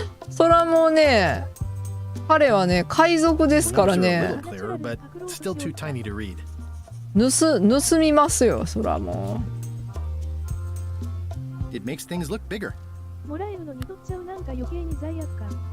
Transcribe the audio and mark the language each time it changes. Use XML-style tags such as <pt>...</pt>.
<ja>そらもうね、彼はね海賊ですから</ja> <en>The numbers are a</en> <ja>ね</ja> <en>little clearer, but still too tiny to read.</en> <ja>盗みますよ、そらも</ja> <en>It makes things look bigger.</en> <ja>もらえるのに取っちゃう、なんか余計に罪悪感。</ja>